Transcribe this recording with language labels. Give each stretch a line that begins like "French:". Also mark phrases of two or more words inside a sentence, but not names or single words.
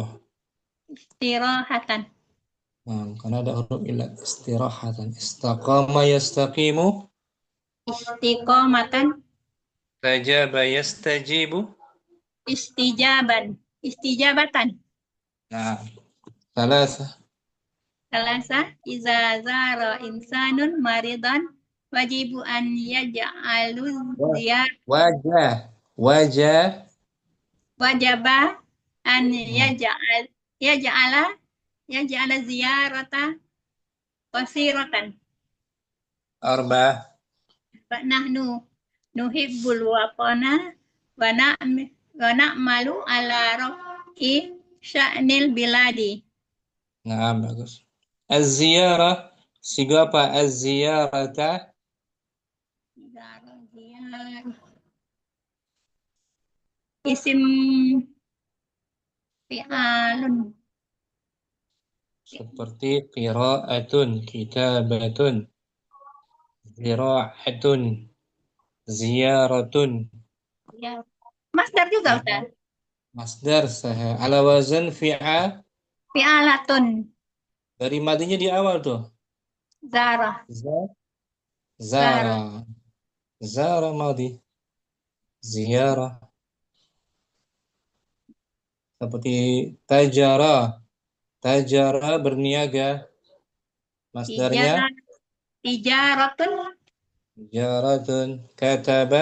Arabic: Istirahatan.
Indonesian: Karena ada huruf ilat. Istirahatan.
Arabic: استقام يستقيم. Istiqomatan. استجاب يستجيب. Istijabatan.
Indonesian: Nah,
Arabic: salasa. إذا زار إنسان مريضا وجب أن يجعل وجب أن يجعل زيارة قصيرة. Arba'ah. نحن نحب وطننا ونعمل على رفع شأن البلاد.
Indonesian: Nah, bagus. Az-ziyarah. Siga apa? Az-ziyarata.
Arabic: اسم فعال.
Indonesian: Seperti
Arabic: قراءة، كتابة، زراعة, ziyaratun.
Indonesian: Ya. Masdar juga, Ustaz. Masdar sah.
Arabic: على وزن Fi'alatun.
Indonesian: Dari madinya di awal tuh.
Arabic: Zara. زار ماض. Ziyarah.
Indonesian: Seperti tajara berniaga. Masdarnya
Arabic: تجارة، كتب,